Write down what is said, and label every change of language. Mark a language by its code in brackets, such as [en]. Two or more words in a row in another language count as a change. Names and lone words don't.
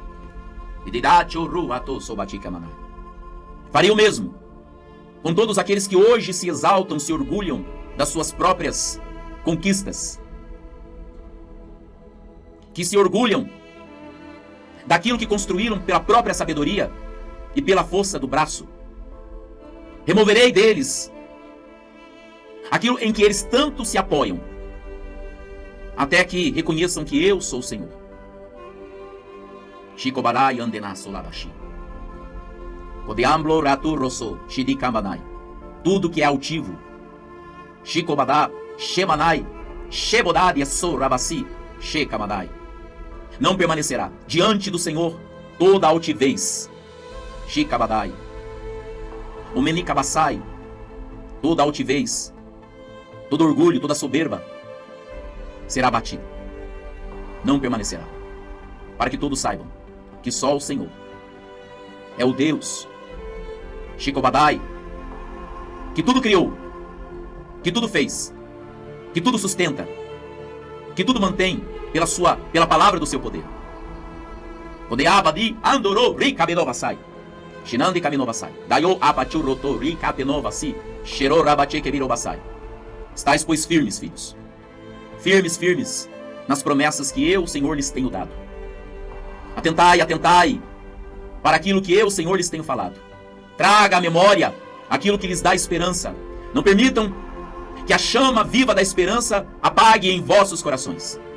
[pt] Farei o mesmo com todos aqueles que hoje se exaltam, se orgulham das suas próprias conquistas, que se orgulham daquilo que construíram pela própria sabedoria e pela força do braço. Removerei deles aquilo em que eles tanto se apoiam, até que reconheçam que eu sou o Senhor. Shikobarai andena solabashi. Kodeamblo ratu rosso shidikambanai. Tudo que é altivo. Shikobadá, shemanai, shebodad so rabasi, shekamadai. Não permanecerá diante do Senhor toda altivez. Shikabadai. O menikabasai, toda altivez, todo orgulho, toda soberba será abatido. Não permanecerá. Para que todos saibam que só o Senhor é o Deus Shikobadai, que tudo criou, que tudo fez, que tudo sustenta, que tudo mantém pela palavra do seu poder. Odeabadi andorou ricabedovasai. Shinande Kaminovasai. Dayo Apachuroto Rikapenovasi. Shero Rabache Kevirobasai. Estais, pois, firmes, filhos. Firmes, firmes, nas promessas que eu, Senhor, lhes tenho dado. Atentai, atentai, para aquilo que eu, Senhor, lhes tenho falado. Traga à memória aquilo que lhes dá esperança. Não permitam que a chama viva da esperança apague em vossos corações.